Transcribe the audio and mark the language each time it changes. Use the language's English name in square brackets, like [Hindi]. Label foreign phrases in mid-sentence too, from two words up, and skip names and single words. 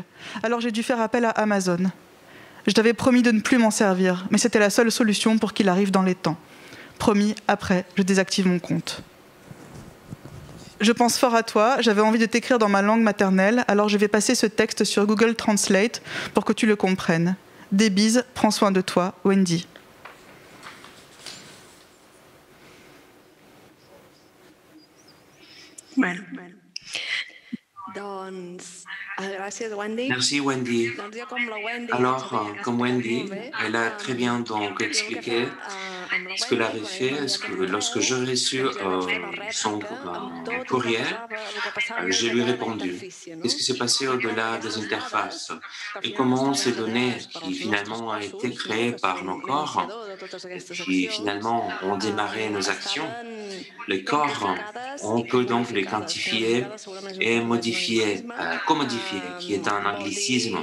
[French] Alors j'ai dû faire appel à Amazon. Je t'avais promis de ne plus m'en servir, mais c'était la seule solution pour qu'il arrive dans les temps. Promis, après, je désactive mon compte. Je pense fort à toi, j'avais envie de t'écrire dans ma langue maternelle, alors je vais passer ce texte sur Google Translate pour que tu le comprennes. Des bises, prends soin de toi, Wendy. [Catalan] Bueno. Doncs, gràcies, Wendy. [French] Merci Wendy. Alors, comme Wendy, elle a très bien donc expliqué ce qu'elle avait fait, lorsque j'ai reçu son courriel, je lui ai répondu. Qu'est-ce qui s'est passé au-delà des interfaces et comment ces données qui finalement ont été créées par nos corps, qui finalement ont démarré nos actions, les corps, on peut donc les quantifier et modifier, commodifier, qui est un anglicisme.